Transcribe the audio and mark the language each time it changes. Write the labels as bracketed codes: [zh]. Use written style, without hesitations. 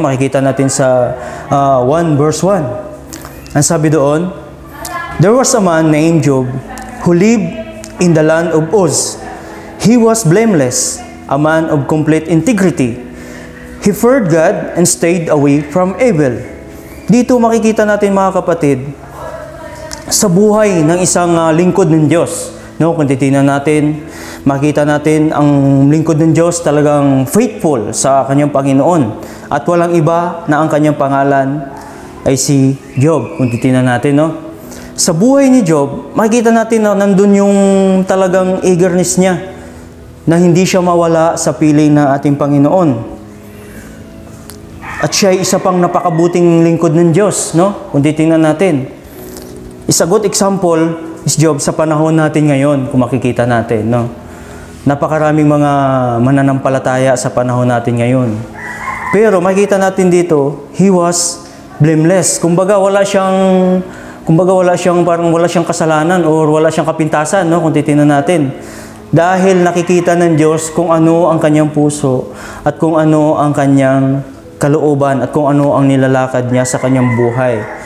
[tl] Makikita natin sa 1 verse 1. Ang sabi doon, [en] "There was a man named Job who lived in the land of Uz. He was blameless, a man of complete integrity. He feared God and stayed away from evil." [tl] Dito makikita natin mga kapatid, sa buhay ng isang lingkod ng Diyos, no? Kung titingnan natin, makita natin ang lingkod ng Diyos talagang faithful sa kanyang Panginoon at walang iba na ang kanyang pangalan ay si Job. Kung titingnan natin, no? Sa buhay ni Job, makikita natin na nandun yung talagang eagerness niya na hindi siya mawala sa piling ng ating Panginoon. At siya ay isa pang napakabuting lingkod ng Diyos, no? Kung titingnan natin. Isa [en] good example is Job [tl] sa panahon natin ngayon, kung makikita natin, no? Napakaraming mga mananampalataya sa panahon natin ngayon. Pero makikita natin dito, [en] he was blameless. [tl] Kumbaga wala siyang parang wala siyang kasalanan or wala siyang kapintasan, no? Kung titingnan natin. Dahil nakikita ng Diyos kung ano ang kanyang puso at kung ano ang kanyang kalooban at kung ano ang nilalakad niya sa kanyang buhay.